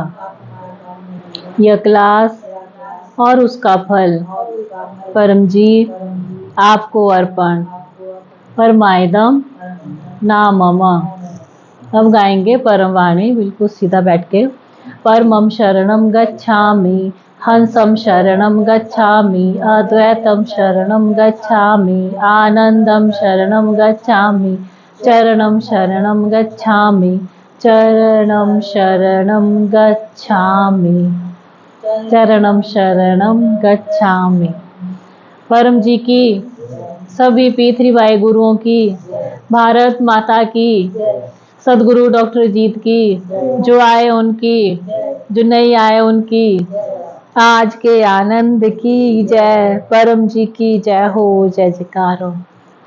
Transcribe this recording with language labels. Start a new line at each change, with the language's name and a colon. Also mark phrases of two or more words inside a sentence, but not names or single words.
Hindi: यह क्लास और उसका फल परम जी आपको अर्पण।
Sanskrit: परमायदम ना ममा।
Hindi: अब गाएंगे परम वाणी, बिल्कुल सीधा बैठ के।
Sanskrit: परमम शरणम गच्छामि, हंसम शरणम गच्छामि, अद्वैतम शरणम गच्छामि, आनंदम शरणम गच्छामि, चरणम शरणम गच्छामि, चरणम शरणम गच्छामि, चरणम शरणम गच्छामि।
Hindi: परम जी की, सभी P3Y गुरुओं की, भारत माता की, सदगुरु डॉक्टर अजीत की, जो आए उनकी, जो नहीं आए उनकी, आज के आनंद की जय। परम जी की जय हो, जय जयकार हो।